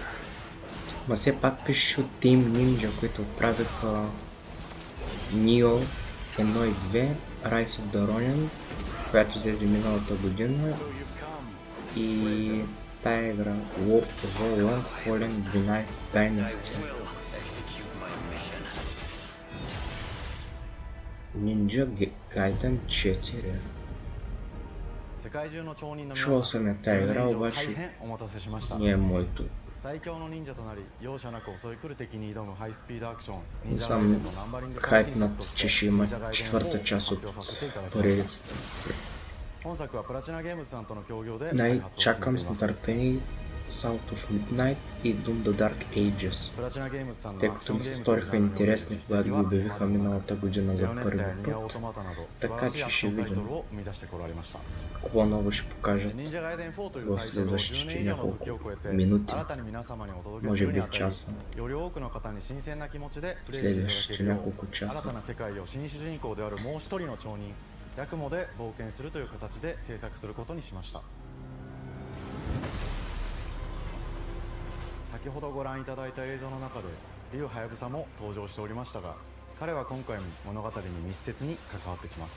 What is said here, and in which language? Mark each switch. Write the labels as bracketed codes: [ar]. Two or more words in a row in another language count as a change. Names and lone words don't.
[bg] Ма все пак пише от Team Ninja, които правиха Nioh 1 и 2, Rise of the Ronin, която излезе миналата година, и тая игра Long Fallen Dynasty. Ninja Gaiden 4. Чувал съм я тая игра, обаче не е моето. [ja] 最強の忍者となり容赦なく襲い来る敵に挑むハイスピードアクション [bg] Не съм хайпнат, че ще има четвърта част от поредицата. [ja] 本作はプラチナゲームズさんとの協業で [bg] Чакам с нетърпение South of Midnight и Doom the Dark Ages, тъй като ми се сториха интересни, когато го обявиха миналата година за първи път, така че ще видим какво ново ще покажат в следващите няколко минути, може би часа, следващите няколко часа. [ja] ヤクモで冒険するという形で制作することにしました。先ほどご覧いただいた映像の中でリュウハヤブサも登場しておりましたが、彼は今回も物語に密接に関わってきます。